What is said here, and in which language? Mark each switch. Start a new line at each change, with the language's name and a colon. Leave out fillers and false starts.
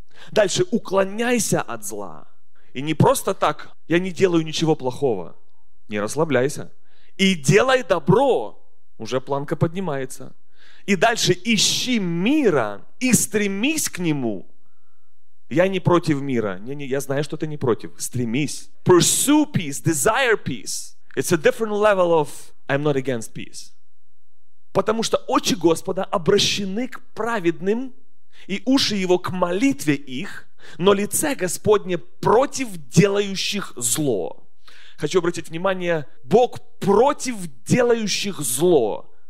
Russian: Дальше, уклоняйся от зла. И не просто так, я не делаю ничего плохого. Не расслабляйся. И делай добро. Уже планка поднимается. И дальше, ищи мира и стремись к нему. Я не против мира. Не-не, я знаю, что ты не против. Стремись.
English: Pursue peace, desire peace. It's a different level of I'm not against peace.
Russian: Потому что очи Господа обращены к праведным, и уши его к молитве их, но лице Господне против делающих зло. Хочу обратить внимание, Бог против делающих зло.